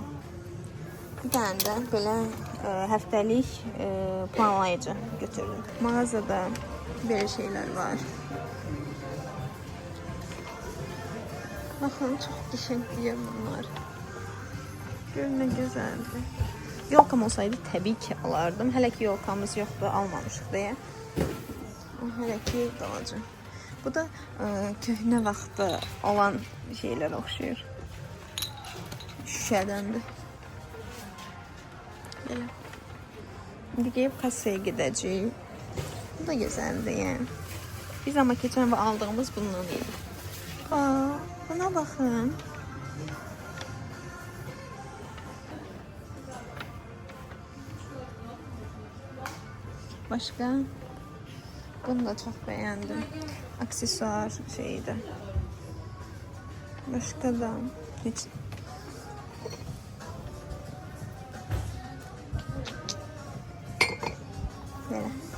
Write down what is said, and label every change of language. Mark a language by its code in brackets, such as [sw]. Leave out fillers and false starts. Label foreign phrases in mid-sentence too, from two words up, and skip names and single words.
[tr] Bir tane de böyle həftəlik planlayıcı götürdüm. Mağazada böyle şeyler var. Bakın çok qəşəngdir bunlar. [az] Görün nə gözəldir. Yolkam olsaydı tabii ki alardım. Hələ ki yolkamız yoxdur, almamışıq deyə. Hələ ki qalacaq. Bu da köhnə vaxtda olan şeylər oxşuyur. Şüşədəndir. Belə. İndi gəlib kasaya gedəcəyik. Bu da gözəldir yəni. Biz amma keçən və aldığımız bundan idi. Buna baxın. [tr] Başka? Bunu da çok beğendim. Aksesuar şeydi. Başka da hiç. Böyle.